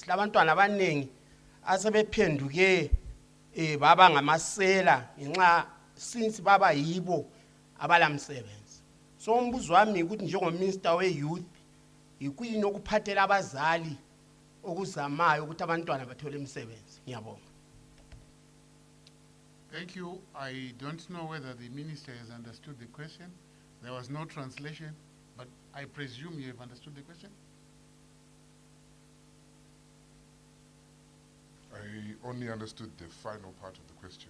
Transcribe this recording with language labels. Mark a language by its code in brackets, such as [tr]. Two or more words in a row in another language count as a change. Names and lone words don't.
[nd] Labantwana abanengi asebephenduke baba ngamasela ngenxa since baba yibo abalamsebenzi. So umbuzo wami ukuthi njengominister we-youth ikuyini okuphathela abazali okuzamayo ukuthi abantwana bathole imisebenzi. Ngiyabonga. [en] Thank you. I don't know whether the minister has understood the question. There was no translation. But I presume you have understood the question? I only understood the final part of the question.